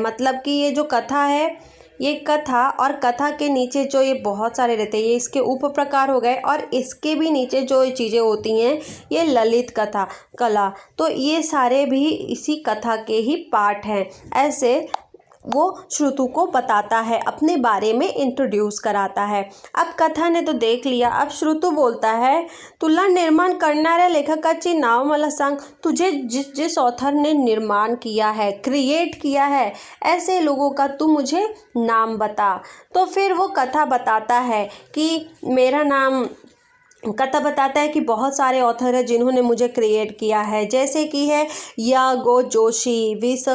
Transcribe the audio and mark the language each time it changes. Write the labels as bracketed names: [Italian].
[Hindi] मतलब कि ये जो कथा है, ये कथा और कथा के नीचे जो ये बहुत सारे रहते हैं, ये इसके उप प्रकार हो गए, और इसके भी नीचे जो चीज़ें होती हैं, ये ललित कला। तो ये सारे भी इसी कथा के ही पार्ट हैं। ऐसे वो श्रुतु को बताता है, अपने बारे में इंट्रोड्यूस कराता है। अब कथा ने तो देख लिया, अब श्रुतु बोलता है, [Marathi] तुला निर्माण करणाऱ्या लेखकाचे नाव मला सांग। [Hindi] तुझे जिस ऑथर ने निर्माण किया है, क्रिएट किया है, ऐसे लोगों का तू मुझे नाम बता। तो फिर वो कथा बताता है कि मेरा नाम कथा बताता है कि बहुत सारे ऑथर हैं जिन्होंने मुझे क्रिएट किया है, जैसे कि है या गो जोशी, वी.स.